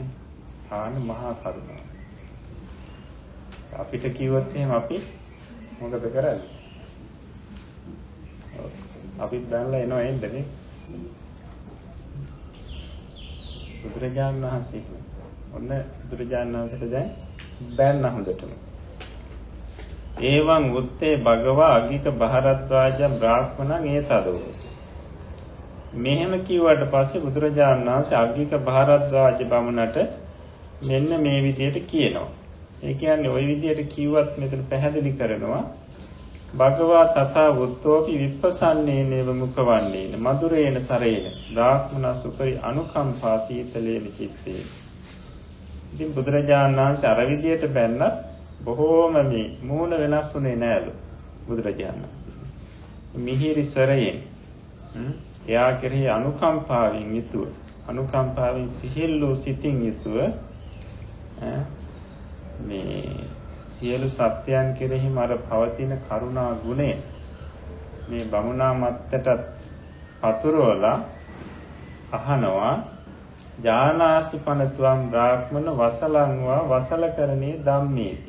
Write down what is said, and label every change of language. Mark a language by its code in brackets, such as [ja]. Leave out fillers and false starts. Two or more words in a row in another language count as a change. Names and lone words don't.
[si] සාන මහා කරුණාව. අපිට කිව්වොත් එහෙම අපි මොකද කරන්නේ? අපිත් දැන්ලා එනවා එන්නේ. බුදුරජාණන් වහන්සේ ඔන්න බුදුරජාණන් වහන්සේට දැන් බෑන්න හොඳටම. [pi] ඒවං උත්තේ භගවා අග්ගික භාරද්වාජ බ්‍රාහ්මණං ඒතදෝ. [si] මෙහෙම කිව්වට පස්සේ බුදුරජාණන් වහන්සේ අග්ගික භාරද්වාජ බමුණට මෙන්න මේ විදිහට කියනවා. ඒ කියන්නේ ওই විදිහට කිව්වත් මෙතන පැහැදිලි කරනවා [pi] භගවා තථා වුත්තෝපි විප්පසන්නේනේව මුඛවන්නේන මధుරේන සරේන බ්‍රාහ්මණ සුපරි අනුකම්පා සීතලේන චිත්තේ. [si] ඉතින් බුදුරජාණන් වහන්සේ අර විදියට බැන්නත් බොහෝම මේ මූණ වෙනස් වුණේ නෑලු බුදුරජාණන් වහන්සේ. මිහිරි සරයෙන් එයා කෙරෙහි අනුකම්පාවෙන් යුතුව අනුකම්පාවෙන් සිහිල්ලු සිතින් යුතුව මේ සියලු සත්‍යයන් කෙරෙහිම අර පවතින කරුණා ගුණය මේ බමුණා මත්තට පතුරවලා අහනවා [pi] ජානාසි පනතුම් බ්‍රාහ්මණ වසලංවා වසලකරණේ ධම්මේති.